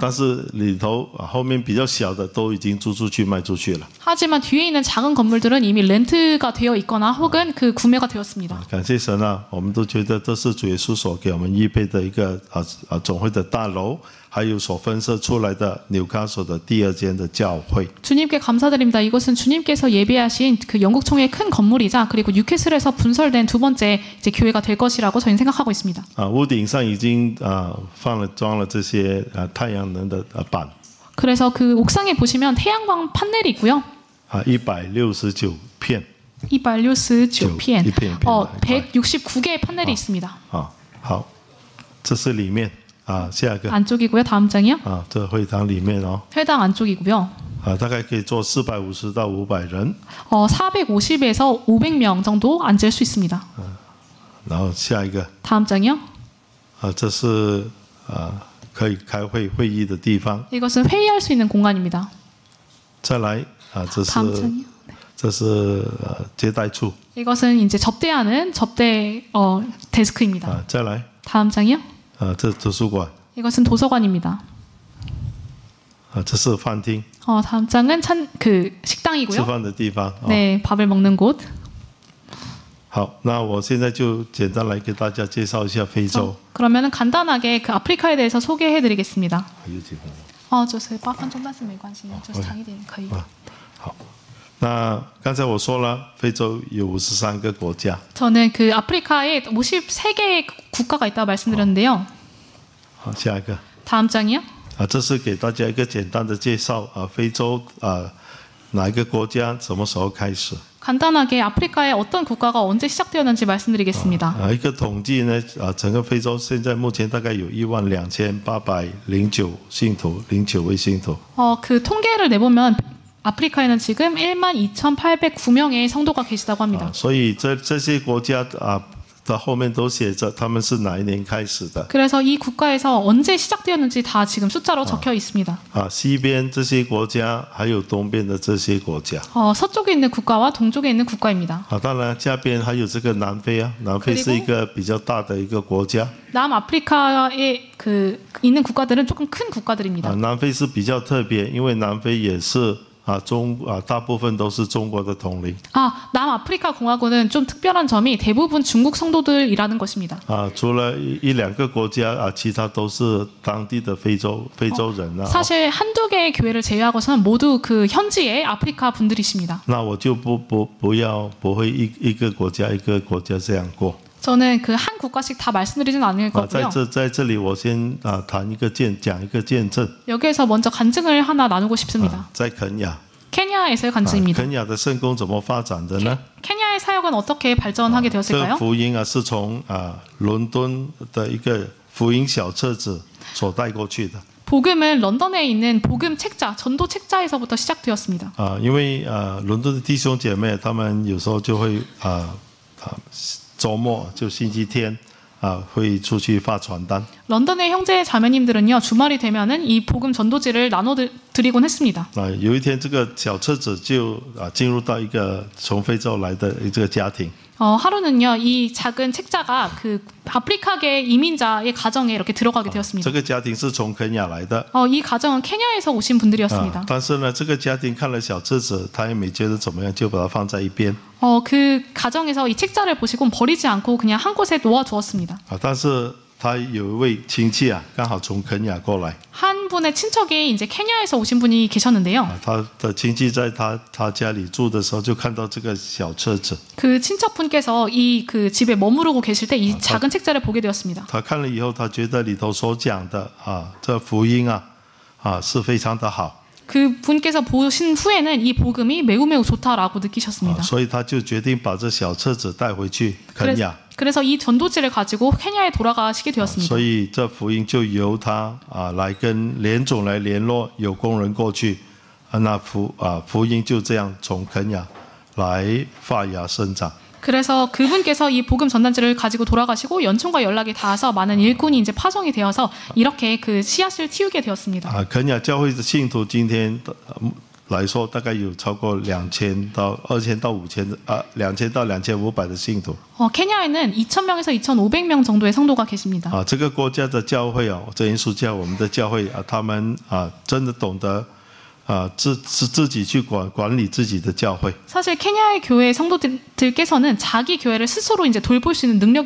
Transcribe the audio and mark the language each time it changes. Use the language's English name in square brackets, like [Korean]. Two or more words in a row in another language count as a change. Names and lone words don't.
[Chinese] 但是里头后面比较小的都已经租出去卖出去了。 [Korean] 하지만 뒤에 있는 작은 건물들은 이미 렌트가 되어 있거나 혹은 그 구매가 되었습니다. [Chinese] 感谢神啊，我们都觉得这是主耶稣所给我们预备的一个总会的大楼，还有所分设出来的纽卡索的第2间的教会。 [Korean] 주님께 감사드립니다. 이것은 주님께서 예비하신 그 영국 총회의 큰 건물이자 그리고 뉴캐슬에서 분설된 두 번째 이제 교회가 될 것이라고 저희는 생각하고 있습니다. [Chinese] 屋顶上已经装了这些太阳能的板。 [Korean] 그래서 그 옥상에 보시면 태양광 판넬이 있고요. [Chinese] 169 片。 169片. 一片 [Korean] 169개의 판넬이 있습니다. [Chinese] 好，这是里面下一个 [Korean] 안쪽이고요. 다음 장이요. [Chinese] 这会堂里面哦。 [Korean] 회당 안쪽이고요. [Chinese] 大概可以坐450到500人。 [Korean] 450에서 500명 정도 앉을 수 있습니다. [Chinese] 然后下一个 [Korean] 다음 장이요. [Chinese] 这是可以开会议的地方。 [Korean] 이것은 회의할 수 있는 공간입니다. [Chinese] 再来 [Korean] 다음 장이요. [Chinese] 这是接待处。 [Korean] 이것은 이제 접대하는 접대 데스크입니다. [Chinese] 再来 [Korean] 다음 장이요. [Chinese] 这图书馆。 [Korean] 이것은 도서관입니다. [Chinese] 这是饭厅。 [Korean] 다음 장은 그 [Chinese] 吃 [Korean] 식당이고요. [Chinese] 饭的地方。 [Korean] 네, 밥을 먹는 곳. [Chinese] 好，那我现在就简单来给大家介绍一下非洲。 [Korean] 그러면은 간단하게 그 아프리카에 대해서 소개해드리겠습니다. [Chinese] 还有几分？就是8分钟，但是没关系，就是长一点可以。好，那刚才我说了，非洲有53个国家。 [Korean] 저는 그 아프리카에 53개의 국가가 있다고 말씀드렸는데요. [Chinese] 好，下一个。 [Korean] 다음 장이요. [Chinese] 这是给大家一个简单的介绍非洲哪一个国家什么时候开始？ [Korean] 간단하게 아프리카의 어떤 국가가 언제 시작되었는지 말씀드리겠습니다. [Chinese] 一个统计呢，整个非洲现在目前大概有12809信徒，09位信徒。 [Korean] 그 통계를 내보면 아프리카에는 지금 12,809명의 성도가 계시다고 합니다. [Chinese] 所以这些国家的后面都写着他们是哪一年开始的。 [Korean] 그래서 이 국가에서 언제 시작되었는지 다 지금 숫자로 적혀 있습니다. [Chinese] 西边这些国家还有东边的这些国家。 [Korean] 서쪽에 있는 국가와 동쪽에 있는 국가입니다. [Chinese] 当然下边还有这个南非啊，南非是一个比较大的一个国家。 [Korean] 남아프리카에 그 있는 국가들은 조금 큰 국가들입니다. [Chinese] 南非是比较特别，因为南非也是大部分都是中国的统领。 [Korean] 남아프리카 공화국은 좀 특별한 점이 대부분 중국 성도들이라는 것입니다. [Chinese] 除了一两个国家其他都是当地的非洲人啊。 [Korean] 사실 한두 개의 교회를 제외하고서는 모두 그 현지의 아프리카 분들이십니다. [Chinese] 那我就不会一个国家这样过。 [Korean] 저는 그 한 국가씩 다 말씀드리진 않을 거고요. [Chinese] 在这里我先讲一个见证。 [Korean] 여기에서 먼저 간증을 하나 나누고 싶습니다. [Chinese] 在肯亚。 [Korean] 케냐에서의 간증입니다. [Chinese] 肯亚的圣工怎么发展的呢？ [Korean] 케냐의 사역은 어떻게 발전하게 [Chinese] 这 [Korean] 되었을까요? [Chinese] 个福音是从伦敦的一个福音小册子所带过去的。 [Korean] 복음은 런던에 있는 복음 책자, 전도 책자에서부터 시작되었습니다. [Chinese] 因为伦敦的弟兄姐妹他们有时候就会周末就星期天会出去发传单。 [Korean] 런던의 형제 자매님들은요 주말이 되면은 이 복음 전도지를 나눠 드리곤 했습니다. [Chinese] 有一天，这个小册子就进入到一个从非洲来的这个家庭。 [Korean] 하루는요, 이 작은 책자가 그 아프리카계 이민자의 가정에 이렇게 들어가게 [Chinese] 这 [Korean] 되었습니다. [Chinese] 个家庭是从肯亚来的。 [Korean] 이 가정은 케냐에서 오신 분들이었습니다. [Chinese] 但是呢，这个家庭看了小册子，他也没觉得怎么样，就把它放在一边。 [Korean] 그 가정에서 이 책자를 보시고 버리지 않고 그냥 한 곳에 놓아두었습니다. [Chinese] 但是他有一位亲戚刚好从肯亚过来。 [Korean] 한 분의 친척이 이제 케냐에서 오신 분이 계셨는데요. [Chinese] 他的亲戚在他家里住的时候，就看到这个小册子。 [Korean] 그 친척분께서 이 그 집에 머무르고 계실 때 이 작은 책자를 보게 되었습니다. [Chinese] 他看了以后，他觉得里头所讲的这福音是非常的好。 [Korean] 그 분께서 보신 후에는 이 복음이 매우 좋다라고 느끼셨습니다. [Chinese] 所以他就决定把这小册子带回去肯亚。 [Korean] 그래서 이 전도지를 가지고 케냐에 돌아가시게 되었습니다. [Chinese] 所以这福音就由他来跟联总来联络，有工人过去，那福音就这样从肯亚来发芽生长。 [Korean] 그래서 그분께서 이 복음 전단지를 가지고 돌아가시고 연총과 연락이 닿아서 많은 일꾼이 이제 파송이 되어서 이렇게 그 씨앗을 틔우게 되었습니다. [Chinese] 肯亚教会的信徒今天来说，大概有超过2000到2000到5000 2000到2500的信徒。 [Korean] 케냐에는 2,000명에서 2,500명 정도의 성도가 계십니다. [Chinese] 这个国家的教会真耶稣教我们的教会他们真的懂得自己去管理自己的教会。 [Korean] 사실 케냐의 교회 성도들께서는 자기 교회를 스스로 이제 돌볼 수 있는 능력이